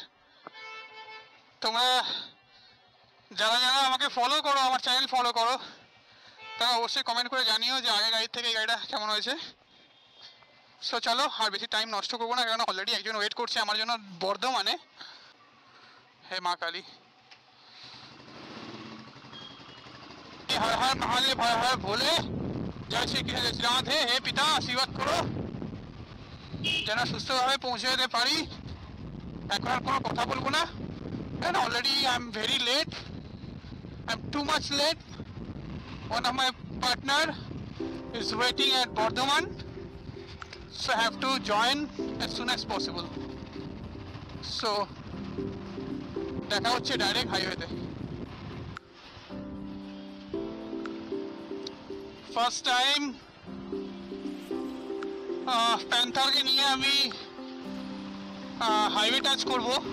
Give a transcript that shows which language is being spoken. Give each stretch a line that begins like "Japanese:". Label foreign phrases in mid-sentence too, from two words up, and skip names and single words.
Bangla: তোমরা যারা যারা আমাকে ফলো করো, আমার চ্যানেল ফলো করো, তারা অবশ্যই কমেন্ট করে জানিও যে আগের গাড়ির থেকে এই গাড়িটা কেমন হয়েছে। সো চলো আর বেশি টাইম নষ্ট করবো না, কারণ অলরেডি একজন ওয়েট করছে আমার জন্য বর্ধমানে। হে মা কালী,
Hindi: हर हर महादेव हर हर भोले, जय श्री कृष्ण राधे। हे पिता आशीर्वाद
Bangla: করো যেন সুস্থভাবে পৌঁছে যেতে পারি। এখন আর কোনো কথা বলবো না, কারণ
English: already I am very late, I am too much late. One of my partner is waiting at Bardhaman, so have to join as soon as possible.
Bangla: সো দেখা হচ্ছে
English: direct highway. first time
Bangla: প্যান্থারকে নিয়ে আমি
English: highway touch
Bangla: করবো।